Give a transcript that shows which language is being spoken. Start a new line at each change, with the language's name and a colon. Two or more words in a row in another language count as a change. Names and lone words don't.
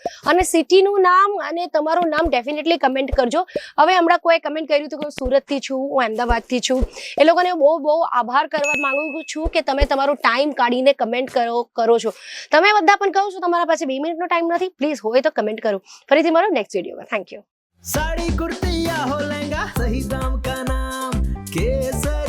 Gujarati: અને સિટીનું નામ અને તમારું નામ
English: definitely comment
Gujarati: કરજો. હવે હમણાં કોઈ કમેન્ટ કર્યું હતું કે હું સુરતથી છું, હું અમદાવાદથી છું. એ લોકોને બહુ આભાર કરવા માંગુ છું કે તમે તમારો ટાઈમ કાઢીને કમેન્ટ કરો છો. તમે બધા પણ કહો છો તમારા પાસે 2 મિનિટનો ટાઈમ નથી, પ્લીઝ હોય તો કમેન્ટ કરો. ફરીથી મળો નેક્સ્ટ વિડીયોમાં.
English: thank you.
Hindi: साड़ी कुर्ती या हो लहंगा, सही दाम का नाम केस